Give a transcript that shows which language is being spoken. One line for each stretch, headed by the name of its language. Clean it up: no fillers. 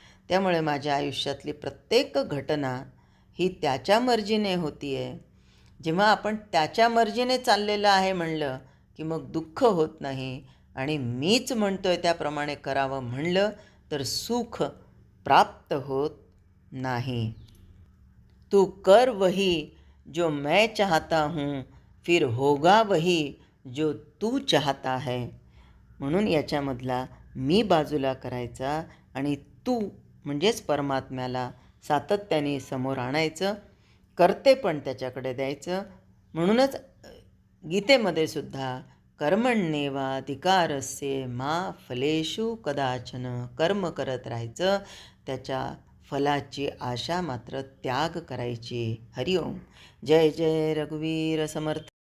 Marathi: त्यामुळे माझ्या आयुष्यातली प्रत्येक घटना ही त्याच्या मर्जीने होती आहे. जेव्हा आपण त्याच्या मर्जीने चाललेलं आहे म्हणलं की मग दुःख होत नाही, आणि मीच म्हणतोय त्याप्रमाणे करावं म्हणलं तर सुख प्राप्त होत नाही.
Hindi: तू कर वही जो मैं चाहता हूँ, फिर होगा वही जो तू चाहता है.
Marathi: म्हणून याच्यामधला मी बाजूला करायचा आणि तू म्हणजेच परमात्म्याला सातत्याने समोर आणायचं, करते पण त्याच्याकडे द्यायचं. म्हणूनच गीतेमध्ये सुद्धा
Sanskrit: कर्मण्येवाधिकारस्य मा फलेषु कदाचन,
Marathi: कर्म करत राहायचं, त्याच्या फलाची आशा मात्र त्याग करायची. हरिओम. जय जय रघुवीर समर्थ.